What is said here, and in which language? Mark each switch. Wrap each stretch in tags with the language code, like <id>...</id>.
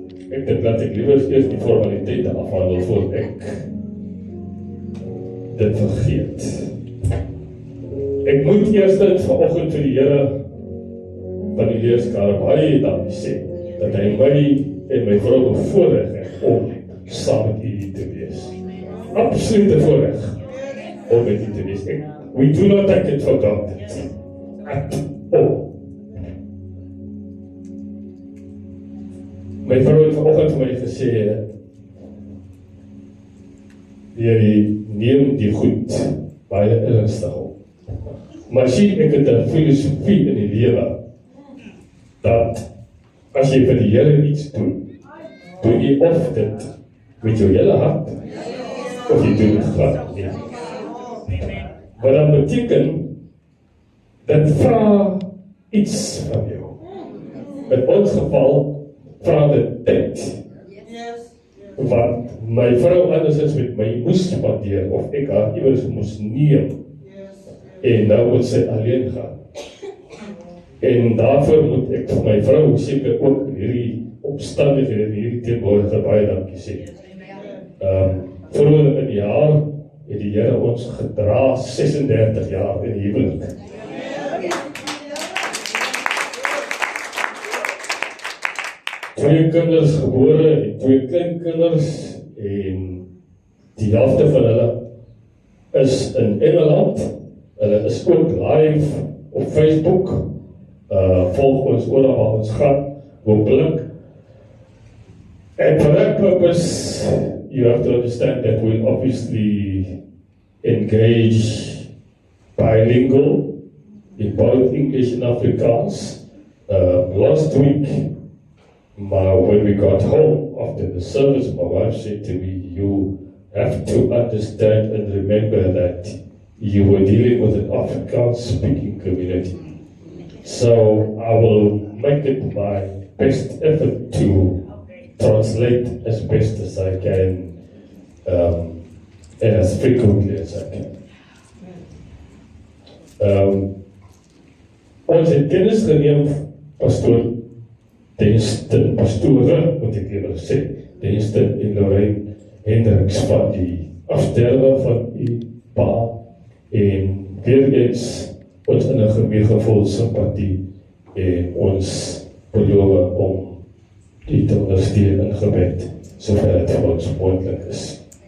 <af>Ek dink dat ek liewer eers die formaliteite afhandel voor ek dit vergeet. Ek moet eerstens vanoggend vir die Here van die leerskare baie dankie sê, dat hy my en my vrou bevoorreg het om saam met u te wees. Absolute voorreg om met u te wees.</af> <en>We do not take it for granted at all.</en> <af>My vrou het vanoggend vir my gesê, jy neem die goed baie ernstig op. Maar sien, ek het 'n filosofie in die lewe, dat as jy vir die Here iets doen, doen jy of dit met jou hele hart, of jy doen dit glad nie. Wat dan beteken, dat vra iets van jou. In ons geval, vra dit tyd. Want my vrou andersins met my moes spandeer, of ek haar iewers moes neem, en nou moet sy alleen gaan. En daarvoor moet ek vir my vrou seker ook in hierdie omstandighede, in hierdie teenwoordigheid baie dankie sê. Vroeger in die jaar het die Here ons gedra 36 jaar in huwelik. Twee kinders gebore en 2 kleinkinders, en die helfte van hulle is in Engeland. Hulle is ook live op Facebook. Volg ons oral waar ons gaan, hopelik.</af> <en>And for that purpose, you have to understand that we'll obviously engage bilingual in both English and Afrikaans. Last week, when we got home after the service, my wife said to me, you have to understand and remember that you were dealing with an Afrikaans-speaking community. So I will make it my best effort to translate as best as I can, and as frequently as I can.</en> <af>Ons het kennis geneem, pastore, moet ek eerder sê, Densten en Lorraine Hendriks van die afsterwe van die pa, en weer eens ons in 'n gemeegevol simpatie en ons beloof om die te ondersteun in gebed, sover dit vir ons moontlik is.</af>